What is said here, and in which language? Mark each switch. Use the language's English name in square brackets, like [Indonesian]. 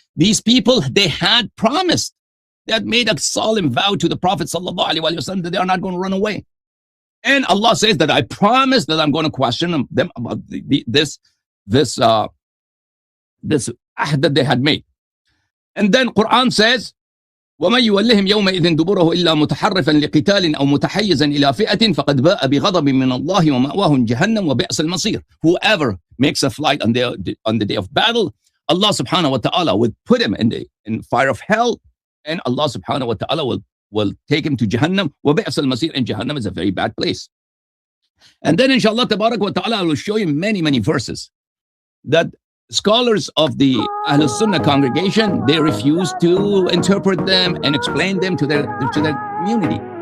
[English] These people, they had promised, they had made a solemn vow to the Prophet ﷺ that they are not going to run away. And Allah says that I promise that I'm going to question them about this ahd that they had made. And then Quran says, [Arabic] وَمَنْ يُوَلِّهِمْ يَوْمَئِذٍ دُبُرَهُ إِلَّا مُتَحَرِّفًا لِقِتَالٍ أَوْ مُتَحَيِّزًا إِلَى فِئَةٍ فَقَدْ بَاءَ بِغَضَبٍ مِّنَ اللَّهِ وَمَأْوَاهُ جَهَنَّمُ وَبِئْسَ الْمَصِيرُ. [English] Whoever makes a flight on the day of battle, Allah subhanahu wa ta'ala will put him in fire of hell, and Allah subhanahu wa ta'ala will take him to Jahannam. [Arabic] وَبِئْسَ الْمَصِيرُ. [English] And Jahannam is a very bad place. And then inshallah tabarak wa ta'ala, I will show you many, many verses that scholars of the Ahlul Sunnah congregation, they refuse to interpret them and explain them to their community.